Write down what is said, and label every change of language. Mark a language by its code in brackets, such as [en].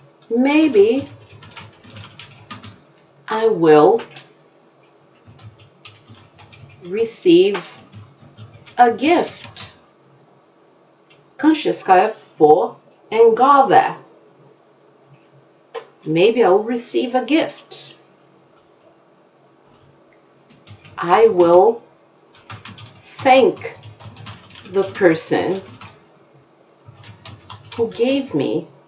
[en] maybe I will receive a gift. [no] Kanskje skal jeg få en gave. [en] Maybe I'll receive a gift. I will thank the person who gave me.